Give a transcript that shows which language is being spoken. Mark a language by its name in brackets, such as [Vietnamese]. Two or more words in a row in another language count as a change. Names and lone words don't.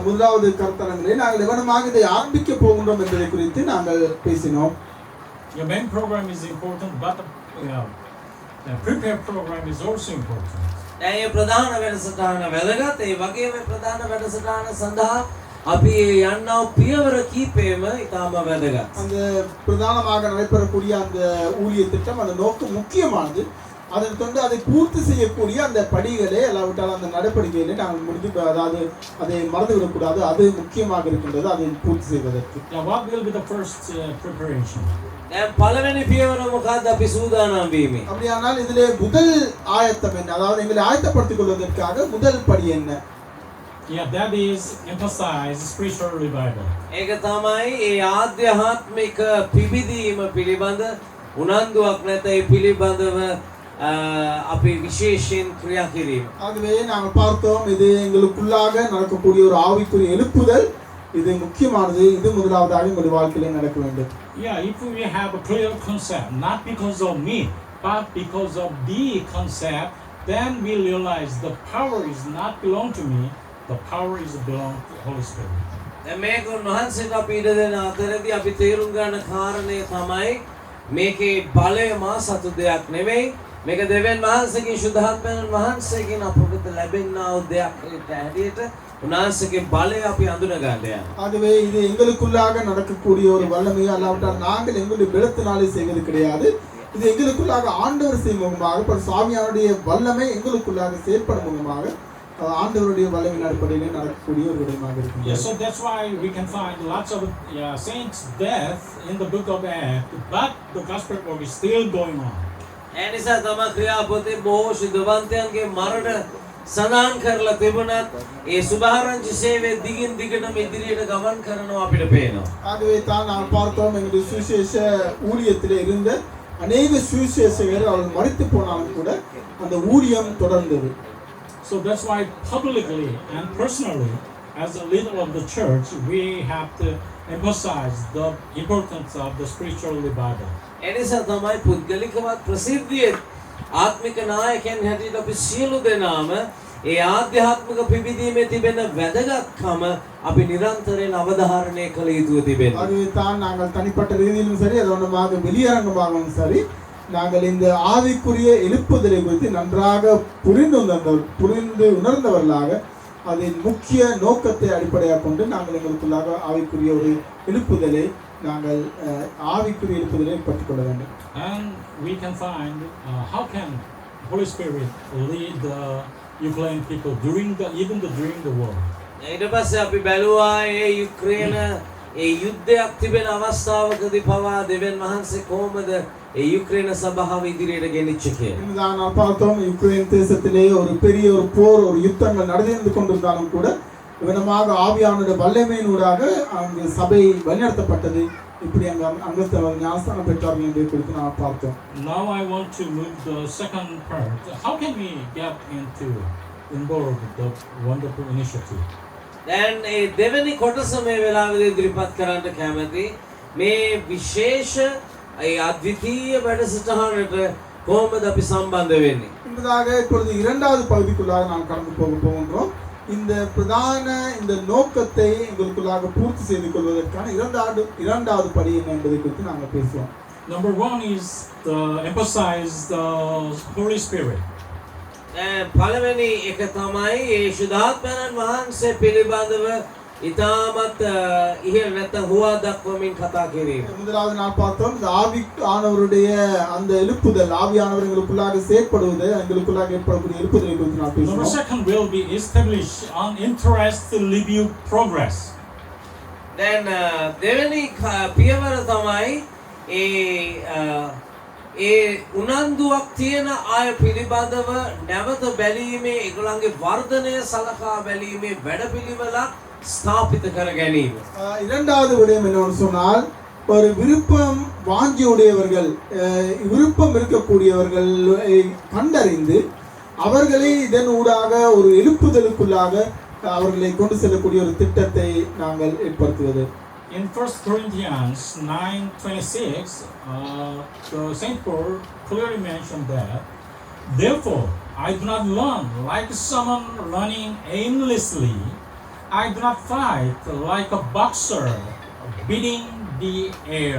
[Tamil] முதலாவது கருத்தரங்கிலே நாங்கள் எவனமாக இதை ஆரம்பிக்க போகின்றோம் என்பதை குறித்து நாங்கள் பேசினோம். [English] Your main program is important, but the prepare program is also important. [Sinhala] දැන් මේ ප්‍රධාන වැඩසටහන වැදගත්. ඒ වගේම ප්‍රධාන වැඩසටහන සඳහා අපි යන්නව පියවර කීපෙම ඉතාම වැදගත්. [Tamil] அந்த பிரதானமாக நடைபெறக்கூடிய அந்த ஊழிய திட்டம், அந்த நோக்கம் முக்கியமானது. அதன் தொண்டு அதை பூர்த்தி செய்யக்கூடிய அந்த படிகளை அல்லாவிட்டால் அந்த நடவடிக்கைகளை நாங்கள் முடிந்து, அதாவது அதை மறந்துவிடக்கூடாது. அது முக்கியமாக இருக்கின்றது அதை பூர்த்தி செய்வதற்கு. [English] Now, what will be the first preparation? [Sinhala] දැන් පළවෙනි පියවර මොකක්ද අපි සූදානම් වීමේ? [Tamil] அப்படியானால் இதிலே முதல் ஆயத்தம் என்ன, அதாவது எங்களை ஆயத்தப்படுத்திக் கொள்வதற்காக முதல் படி என்ன? [English] Yeah, that is emphasize spiritual revival. [Sinhala] ඒක තමයි ඒ ආධ්‍යාත්මික පිබිදීම පිළිබඳ උනන්දුවක් නැත. ඒ පිළිබඳව අපි විශේෂයෙන් ක්‍රියා කිරීම. [Tamil] ஆகவே நாங்கள் பார்த்தோம், இது எங்களுக்குள்ளாக நடக்கக்கூடிய ஒரு ஆவிக்குரிய எழுப்புதல். இது முக்கியமானது. இது முதலாவதாக எங்களுடைய வாழ்க்கையிலே நடக்க வேண்டும். [English] Yeah, if we have a clear concept, not because of me, but because of the concept, then we realize the power is not belong to me. The power is belong to the Holy Spirit. [Sinhala] දැන් මේක උන්වහන්සේට අපි ඉඩ දෙන අතරදී අපි තේරුම් ගන්න කාරණේ තමයි මේකේ බලය මා සතු දෙයක් නෙමෙයි. මේක දෙවියන් වහන්සේගේ සුද්ධාත්මයන් වහන්සේගෙන් අපට ලැබෙනා වූ දෙයක් හැටියට උන්වහන්සේගේ බලය අපි අඳුන ගන්න යනවා. [Tamil] ஆகவே இது எங்களுக்குள்ளாக நடக்கக்கூடிய ஒரு வல்லமை, அல்லாவிட்டால் நாங்கள் எங்களுடைய பலத்தினாலே செய்வது கிடையாது. இது எங்களுக்குள்ளாக ஆண்டவர் செய்யும் முகமாக, சாமியாருடைய வல்லமை எங்களுக்குள்ளாக செயற்படும் முகமாக ஆண்டவருடைய வல்லமையின் அடிப்படையிலே நடக்கக்கூடிய ஒரு விடயமாக இருக்கும். [English] Yeah, so that's why we can find lots of saints' death in the book of Acts, but the gospel work is still going on. [Sinhala] ඒ නිසා තමයි ක්‍රියාපොතේ බොහෝ සිද්ධවන්තයන්ගේ මරණ සඳහන් කරලා තිබුණත් ඒ සුභාරංචි සේවයේ දිගින් දිගටම ඉදිරියට ගමන් කරනවා අපිට පේනවා. [Tamil] ஆகவே தான் நாம் பார்த்தோம், எங்களுடைய சுவிசேஷ ஊழியத்திலே இருந்த அநேக சுவிசேஷகர் அவர்கள் மரித்து போனாலும் கூட அந்த ஊழியம் தொடர்ந்தது. [English] So that's why publicly and personally, as a leader of the church, we have to emphasize the importance of the spiritual revival. [Sinhala] එනිසා තමයි පුද්ගලිකවත් ප්‍රසිද්ධියේ ආත්මික නායකයන් හැටියට අපි සියලු දෙනාම ඒ ආධ්‍යාත්මික පිබිදීමේ තිබෙන වැදගත්කම අපි නිරන්තරයෙන් අවධාරණය කළ යුතුව තිබෙනවා. [Tamil] அதுவே தான் நாங்கள் தனிப்பட்ட ரீதியிலும் சரி அதோடமாக வெளியரங்கமாகவும் சரி நாங்கள் இந்த ஆவிக்குரிய எழுப்புதலை குறித்து நன்றாக புரிந்து உணர்ந்தவர்களாக அதன் முக்கிய நோக்கத்தை அடிப்படையாக கொண்டு நாங்கள் எங்களுக்குள்ளாக ஆவிக்குரிய ஒரு எழுப்புதலை நாங்கள் ஆவிக்குரிய எழுப்புதலை பற்றிக் கொள்ள வேண்டும். [English] And we can find how can Holy Spirit lead the Ukrainian people during the war. [Sinhala] ඊට පස්සේ අපි බැලුවා ඒ යුක්‍රේන ඒ යුද්ධයක් තිබෙන අවස්ථාවකදී පවා දෙවියන් වහන්සේ කොහොමද ඒ යුක්‍රේන සභාව ඉදිරියට ගෙනිච්ච කියලා. [Tamil] நான் பார்த்தோம் யுக்ரைன் தேசத்திலே ஒரு பெரிய ஒரு போர் ஒரு யுத்தங்கள் நடந்து கொண்டிருந்தாலும் கூட இவனமாக ஆவியானுடைய வல்லமையினூடாக அங்கு சபை வழிநடத்தப்பட்டது. இப்படி அங்க ஞானஸ்தானம் பெற்றார்கள் என்பதை குறித்து நாம் பார்த்தோம். [English] Now I want to move the second part. How can we get involved with the wonderful initiative? [Sinhala] දැන් ඒ දෙවෙනි කොටස මේ වෙලාවේදී ඉදිරිපත් කරන්න කැමති මේ විශේෂ ඒ අද්විතීය වැඩසටහනට කොහොමද අපි සම්බන්ධ වෙන්නේ? [Tamil] என்பதாக இப்பொழுது இரண்டாவது பகுதிக்குள்ளாக நாம் கடந்து போகின்றோம். இந்த பிரதான இந்த நோக்கத்தை எங்களுக்குள்ளாக பூர்த்தி செய்து கொள்வதற்கான இரண்டாவது படி என்ன என்பதை குறித்து நாங்கள் பேசுவோம். [English] Number one is to emphasize the Holy Spirit. [Sinhala] පළවෙනි එක තමයි ඒ ශුද්ධාත්මයන් වහන්සේ පිළිබඳව ඉතාමත් ඉහළ නැත්නම් හුවා දක්වමින් කතා කිරීම. [Tamil] முதலாவது நான் பார்த்தோம் இந்த ஆவியானவருடைய அந்த எழுப்புதல் ஆவியானவர் எங்களுக்குள்ளாக செயல்படுவது எங்களுக்குள்ளாக ஏற்படக்கூடிய எழுப்புதலை குறித்து நான் [English] Number [Tamil] பேசுவோம். [English] second will be establish an interest to review progress. [Sinhala] දැන් දෙවෙනි පියවර තමයි ඒ උනන්දුවක් තියෙන අය පිළිබඳව නැවත බැලීමේ ඒගොල්ලන්ගේ වර්ධනය සලකා බැලීමේ වැඩපිළිවෙලක් ஸ்தாபிත කර ගැනීම. [Tamil] இரண்டாவது விடயம் என்னன்னு சொன்னால் ஒரு விருப்பம் வாஞ்சியுடையவர்கள் விருப்பம் இருக்கக்கூடியவர்கள் கண்டறிந்து அவர்களை இதன் ஊடாக ஒரு எழுப்புதலுக்குள்ளாக அவர்களை கொண்டு செல்லக்கூடிய ஒரு திட்டத்தை நாங்கள் ஏற்படுத்துவது. [English] In 1 Corinthians 9:26, the Saint Paul clearly mentioned that, therefore, I do not run like someone running aimlessly. I do not fight like a boxer beating the air.